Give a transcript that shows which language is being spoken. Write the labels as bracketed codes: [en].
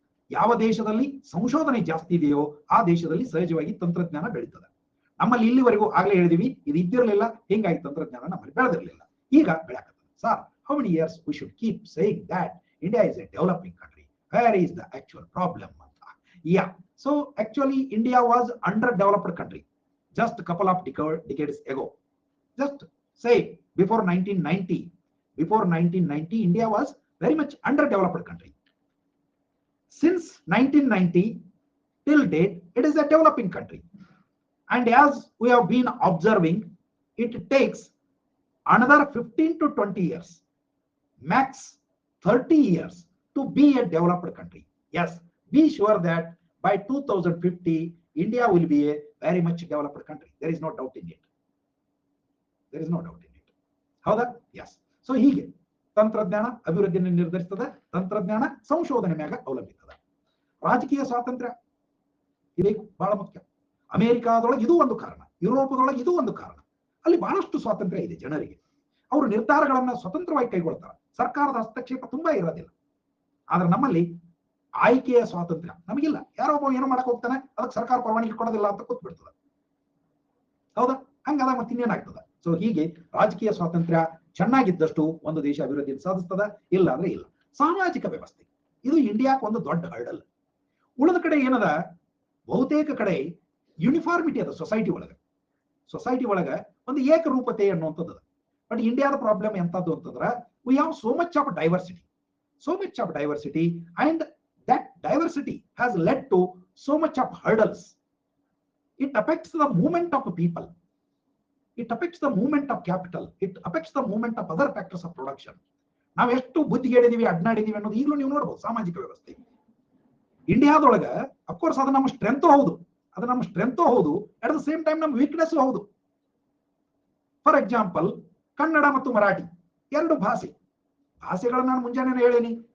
[kn] ಯಾವ ದೇಶದಲ್ಲಿ ಸಂಶೋಧನೆ ಜಾಸ್ತಿ ಇದೆಯೋ ಆ ದೇಶದಲ್ಲಿ ಸಹಜವಾಗಿ ತಂತ್ರಜ್ಞಾನ ಬೆಳೀತದೆ. ನಮ್ಮಲ್ಲಿ ಇಲ್ಲಿವರೆಗೂ ಆಗ್ಲೇ ಹೇಳಿದೀವಿ, ಇದು ಇದ್ದಿರಲಿಲ್ಲ, ಹಿಂಗಾಗಿ ತಂತ್ರಜ್ಞಾನ ನಮ್ಮಲ್ಲಿ ಬೆಳೆದಿರಲಿಲ್ಲ. ಈಗ ಬೆಳಕತ್ತದ. [en] Sir, how many years we should keep saying that India is a developing country? Where is the actual problem? Yeah, so actually India was underdeveloped country just a couple of decades ago. Just say before 1990, India was very much underdeveloped country. Since 1990 till date, it is a developing country. And as we have been observing, it takes another 15 to 20 years, max 30 years to be a developed country. Yes, be sure that by 2050, India will be a very much developed country. There is no doubt in it. There is no doubt in it. ಹೌದಾ? Yes. [kn] So ಹೀಗೆ ತಂತ್ರಜ್ಞಾನ ಅಭಿವೃದ್ಧಿಯನ್ನು ನಿರ್ಧರಿಸ್ತದೆ. ತಂತ್ರಜ್ಞಾನ ಸಂಶೋಧನೆ ಮ್ಯಾಗ ಅವಲಂಬಿತದ. ರಾಜಕೀಯ ಸ್ವಾತಂತ್ರ್ಯ ಇದು ಬಹಳ ಮುಖ್ಯ. ಅಮೆರಿಕಾದೊಳಗೆ ಇದು ಒಂದು ಕಾರಣ, ಯುರೋಪದೊಳಗೆ ಇದು ಒಂದು ಕಾರಣ. ಅಲ್ಲಿ ಬಹಳಷ್ಟು ಸ್ವಾತಂತ್ರ್ಯ ಇದೆ ಜನರಿಗೆ. ಅವರು ನಿರ್ಧಾರಗಳನ್ನ ಸ್ವತಂತ್ರವಾಗಿ ಕೈಗೊಳ್ತಾರೆ. ಸರ್ಕಾರದ ಹಸ್ತಕ್ಷೇಪ ತುಂಬಾ ಇರೋದಿಲ್ಲ. ಆದ್ರೆ ನಮ್ಮಲ್ಲಿ ಆಯ್ಕೆಯ ಸ್ವಾತಂತ್ರ್ಯ ನಮಗಿಲ್ಲ. ಯಾರೋ ಒಬ್ಬ ಏನೋ ಮಾಡಕ್ ಹೋಗ್ತಾನೆ, ಅದಕ್ಕೆ ಸರ್ಕಾರ ಪರವಾನಗಿ ಕೊಡೋದಿಲ್ಲ ಅಂತ ಕೂತ್ಬಿಡ್ತದೆ. ಹೌದಾ? ಹಂಗಾದಾಗ ಮತ್ತೆ ಇನ್ನೇನಾಗ್ತದೆ? ಸೊ ಹೀಗೆ ರಾಜಕೀಯ ಸ್ವಾತಂತ್ರ್ಯ ಚೆನ್ನಾಗಿದ್ದಷ್ಟು ಒಂದು ದೇಶ ಅಭಿವೃದ್ಧಿ ಸಾಧಿಸ್ತದ, ಇಲ್ಲ ಅಂದ್ರೆ ಇಲ್ಲ. ಸಾಮಾಜಿಕ ವ್ಯವಸ್ಥೆ ಇದು ಇಂಡಿಯಾಕ್ ಒಂದು ದೊಡ್ಡ ಹರ್ಡಲ್. ಉಳಿದ ಕಡೆ ಏನದ, ಬಹುತೇಕ ಕಡೆ ಯೂನಿಫಾರ್ಮಿಟಿ ಅದ ಸೊಸೈಟಿ ಒಳಗ ಒಂದು ಏಕರೂಪತೆ ಅನ್ನುವಂಥದ್ದು. ಬಟ್ ಇಂಡಿಯಾದ ಪ್ರಾಬ್ಲಮ್ ಎಂತದ್ದು ಅಂತಂದ್ರೆ, [en] We have so much of diversity and that diversity has led to so much of hurdles. It affects the movement of people, it affects the movement of capital, it affects the movement of other factors of production. [kn] ನಾವು ಎಷ್ಟು ಬುದ್ಧಿಗೇಡಿದೀವಿ, ಅಡ್ನಾಡಿದೀವಿ ಅನ್ನೋದು ಈಗಲೂ ನೀವು ನೋಡ್ಬೋದು. ಸಾಮಾಜಿಕ ವ್ಯವಸ್ಥೆ ಇಂಡಿಯಾದೊಳಗ of course ಅದು ನಮ್ಮ ಸ್ಟ್ರೆಂತ್ ಹೌದು, [en] at the same time [kn] ನಮ್ಮ ವೀಕ್ನೆಸ್ ಹೌದು. ಫಾರ್ ಎಕ್ಸಾಂಪಲ್, ಕನ್ನಡ ಮತ್ತು ಮರಾಠಿ ಎರಡು ಭಾಷೆಗಳನ್ನ ನಾನು ಮುಂಜಾನೆ ಹೇಳೇನಿ.